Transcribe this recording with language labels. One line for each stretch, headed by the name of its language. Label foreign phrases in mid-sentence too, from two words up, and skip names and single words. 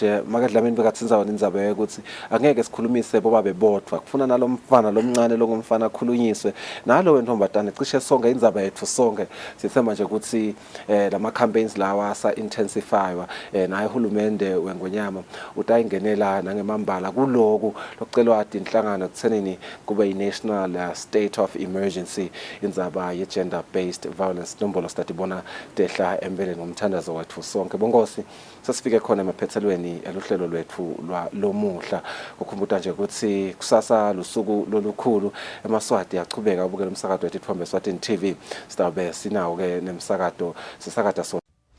Swati: Makadlamini bekathinza wona indzaba yokuthi angeke sikhulumise boba bebodwa, kufuna nalomfana lomncane longumfana akhulunyiswe nalo wentombazane, cishe sonke indzaba yethu sonke. Sithemba nje ukuthi lama campaigns lawa asa intensify naye uhulumende weNgonyama utayingenela nangemambala kuloku lokucelwa inhlangano ekuthenini kube i-
English: national state of emergency
Swati: indzaba ye-
English: gender based violence,
Swati: nombolo statibona tehla empeleni ngomthandazo wethu sonke. Bongosi, sasifike khona emaphethelweni eluhlelo lwethu lomuhla. Ukhumbula nje ukuthi kusasa lusuku lolukhulu eMaswati achubeka ubukela umsakazo wethu Eswatini TV. Sitabe sinawo ke nemsakazo sisakada